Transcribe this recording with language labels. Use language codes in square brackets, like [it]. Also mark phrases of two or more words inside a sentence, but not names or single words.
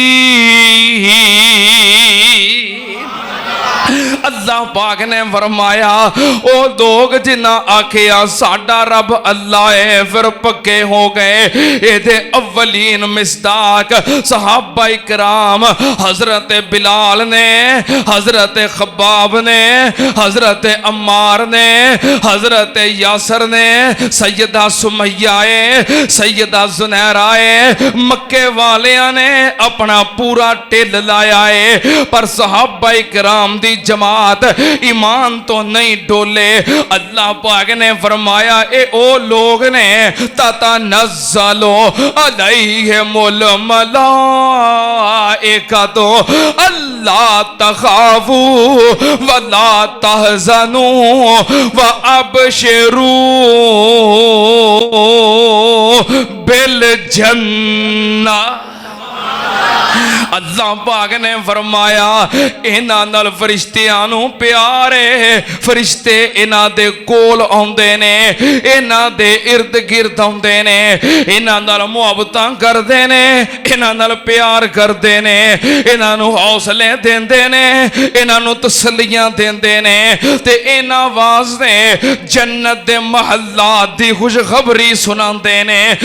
[pa] اللہ پاک نے فرمایا او لوگ جنہاں آکھیا ساڈا رب اللہ ہے فیر پکے ہو گئے. یہ اولین میثاق صحابہ اکرام حضرت بلال نے، حضرت خباب نے، حضرت عمار نے، حضرت یاسر نے، سیدہ سمیہ ہے، سیدہ زنیرہ ہے، مکے والیاں نے اپنا پورا ٹل لایا ہے پر صحابہ اکرام دی جماعت ایمان تو نہیں ڈولے. اللہ پاک نے فرمایا اے او لوگ نے [ar] تتنزل عليهم الملائكة ألا تخافوا ولا تحزنوا و أبشروا بالجنة. [pa] اللہ پاک نے فرمایا انہاں نال فرشتیاں نوں پیار ہے، فرشتے انہاں دے کول آؤندے نے، انہاں دے ارد گرد آؤندے نے، انہاں نال محبتاں کردے نے، انہاں نال پیار کردے نے، انہاں نوں حوصلے دیندے نے، انہاں نوں تسلیاں دیندے نے تے انہاں واسطے جنت دے محلات دی خوشخبری سناندے نے.